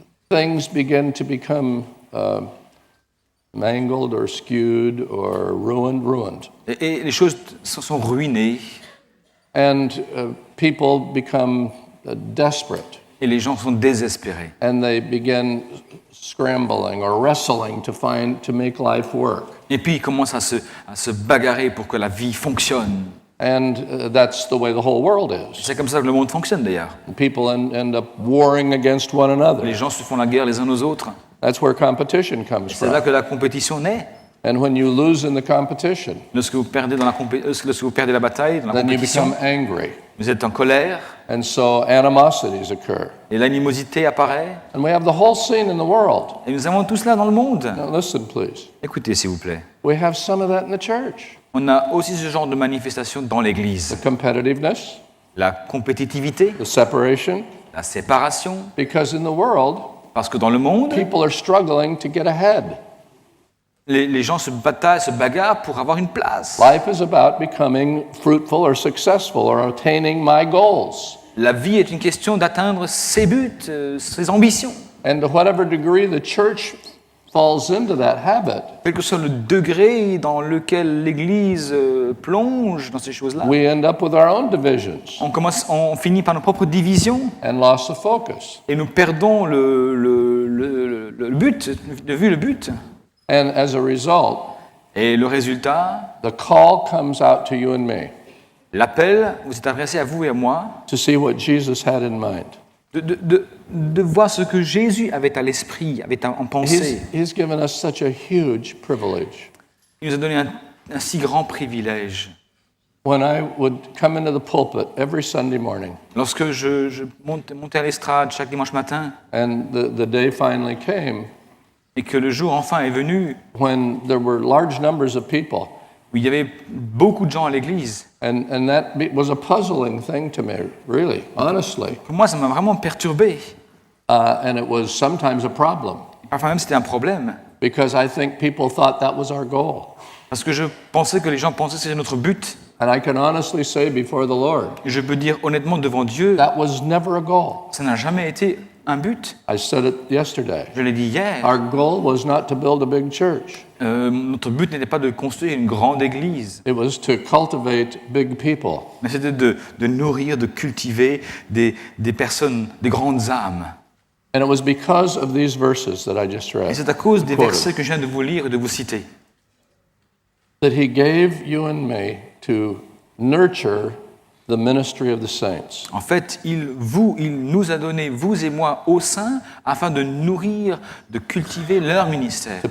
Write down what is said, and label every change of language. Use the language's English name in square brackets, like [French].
[English] things begin to become mangled or skewed or ruined. [French] et les choses sont ruinées, [English] And people become desperate, [French] et les gens sont désespérés. [English] and they begin scrambling or wrestling to make life work. [French] Et puis ils commencent à se bagarrer pour que la vie fonctionne. [English] And that's the way the whole world is. [French] C'est comme ça que le monde fonctionne d'ailleurs. [English] People end up warring against one [French] Les [English] another. [French] gens se font la guerre les uns aux autres. [English] That's where competition comes [French] C'est là [English] from. [French] que la compétition naît. [English] And when you lose in the competition, [French] Lorsque vous perdez lorsque vous perdez la bataille, dans la [English] then you [French] compétition, [English] become angry. [French] vous êtes en colère, [English] And so animosities occur. [French] et l'animosité apparaît. [English] And we have the whole scene in the world. [French] Et nous avons tout cela dans le monde. [English] Now listen, please. [French] Écoutez, s'il vous plaît. [English] We have some of that in the church. [French] On a aussi ce genre de manifestation dans l'Église. [English] The competitiveness, [French] La compétitivité, [English] the separation, [French] la séparation, [English] because in the world, [French] parce que dans le monde, [English] people are struggling to get ahead. [French] les gens se bataillent, se bagarrent pour avoir une place. [English] Life is about becoming fruitful or successful or attaining my goals. [French] La vie est une question d'atteindre ses buts, ses ambitions. [English] And to whatever degree the church falls into that habit, [French] Quel que soit le degré dans lequel l'Église plonge dans ces choses-là, [English] we end up with our own divisions [French] on finit par nos propres divisions [English] and loss of focus. [French] et nous perdons le but, de vue le but. [English] And as a result, [French] Et le résultat, [English] the call comes out to you and me [French] l'appel vous est adressé à vous et à moi [English] to see what Jesus had in mind. [French] de voir ce que Jésus avait à l'esprit, avait en pensée. [English] He's given us such a huge privilege. [French] Il nous a donné un si grand privilège. [English] when I would come into the pulpit every Sunday morning, [French] Lorsque je montais à l'estrade chaque dimanche matin [English] and the day finally came [French] et que le jour enfin est venu [English] when there were large numbers of people, [French] où il y avait beaucoup de gens à l'église, [English] and that was a puzzling thing to me, really, honestly. [French] pour moi ça m'a vraiment perturbé. [English] And it was sometimes a problem, [French] Parfois même c'était un problème, [English] because I think people thought that was our goal. [French] parce que je pensais que les gens pensaient que c'était notre but. [English] And I can honestly say before the Lord, [French] Et je peux dire honnêtement devant Dieu, [English] that was never a goal. [French] ça n'a jamais été un but. [English] I said it yesterday. [French] Je l'ai dit hier. [English] Our goal was not to build a big church. [French] Notre but n'était pas de construire une grande église, [English] It was to cultivate big people. [French] mais c'était de nourrir, de cultiver des personnes, des grandes âmes. [English] And it was because of these verses that I just [French] Et [English] read, [French] c'est à cause des [English] quoted, [French] versets que je viens de vous lire et de vous citer [English] that he gave you and me to nurture the ministry of the saints. [French] En fait, il nous a donné, vous et moi, au sein, afin de nourrir, de cultiver leur ministère,